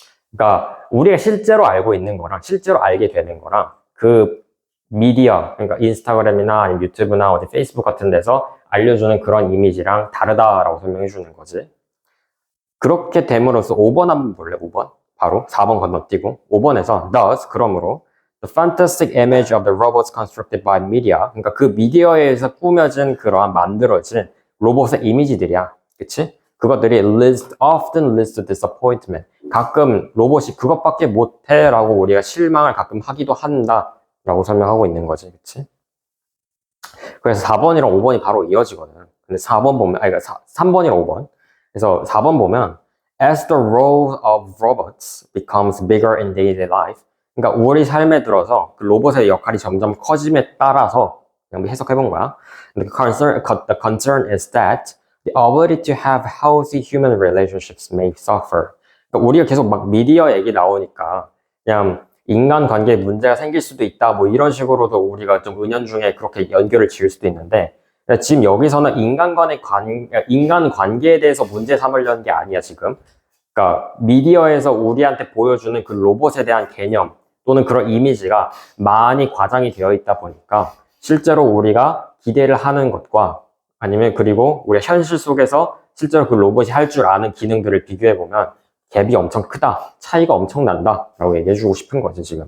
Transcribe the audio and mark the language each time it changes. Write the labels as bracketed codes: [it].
[ko] 그러니까 우리가 실제로 알고 있는 거랑 실제로 알게 되는 거랑 그 미디어, 그러니까 인스타그램이나 아니면 유튜브나 어디 페이스북 같은 데서 알려주는 그런 이미지랑 다르다라고 설명해 주는 거지. 그렇게 됨으로써 5번 한번 볼래? 5번. 바로 4번 건너뛰고 5번에서 thus, 그러므로 [en] the fantastic image of the robots constructed by media, [ko] 그러니까 그 미디어에 의해서 꾸며진 그러한 만들어진 로봇의 이미지들이야. 그치? 그것들이 [en] often leads to disappointment. [ko] 가끔 로봇이 그것밖에 못해 라고 우리가 실망을 가끔 하기도 한다 라고 설명하고 있는 거지. 그치? 그래서 4번이랑 5번이 바로 이어지거든. 근데 4번 보면, 아니, 그러니까 3번이랑 5번. 그래서 4번 보면 [en] as the role of robots becomes bigger in daily life. [ko] 그러니까 우리 삶에 들어서 그 로봇의 역할이 점점 커짐에 따라서 그냥 해석해본 거야. [en] The concern is that the ability to have healthy human relationships may suffer. [ko] 그러니까 우리가 계속 막 미디어 얘기 나오니까 그냥 인간 관계에 문제가 생길 수도 있다, 뭐 이런 식으로도 우리가 좀 은연중에 그렇게 연결을 지을 수도 있는데, 지금 여기서는 인간 관계에 대해서 문제 삼으려는 게 아니야, 지금. 그러니까 미디어에서 우리한테 보여주는 그 로봇에 대한 개념 또는 그런 이미지가 많이 과장이 되어 있다 보니까 실제로 우리가 기대를 하는 것과 아니면 그리고 우리가 현실 속에서 실제로 그 로봇이 할 줄 아는 기능들을 비교해 보면 갭이 엄청 크다, 차이가 엄청 난다 라고 얘기해 주고 싶은 거지, 지금은.